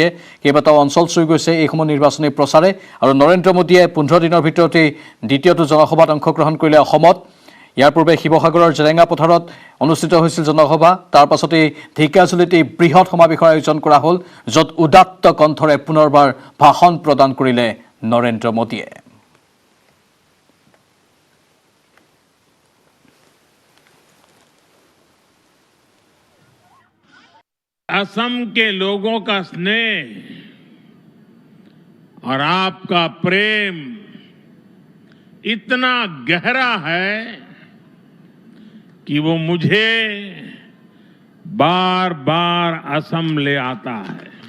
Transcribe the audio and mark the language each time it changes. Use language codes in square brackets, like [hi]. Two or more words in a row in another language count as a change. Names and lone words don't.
[as] কেইবাটাও অঞ্চল চুই গৈছে এইসমূহ নিৰ্বাচনী প্ৰচাৰে। আৰু নৰেন্দ্ৰ মোদীয়ে 15 দিনৰ ভিতৰতেই দ্বিতীয়টো জনসভাত অংশগ্ৰহণ কৰিলে অসমত। ইয়াৰ পূৰ্বে শিৱসাগৰৰ জেৰেঙা পথাৰত অনুষ্ঠিত হৈছিল জনসভা। তাৰ পাছতেই ঢেকিয়াজুলিত এই বৃহৎ সমাৱেশৰ আয়োজন কৰা হ'ল, য'ত উদাত্ত কণ্ঠৰে পুনৰবাৰ ভাষণ প্ৰদান কৰিলে নৰেন্দ্ৰ মোদীয়ে। [hi] असम के लोगों का स्नेह और आपका प्रेम इतना गहरा है कि वो मुझे बार बार असम ले आता है।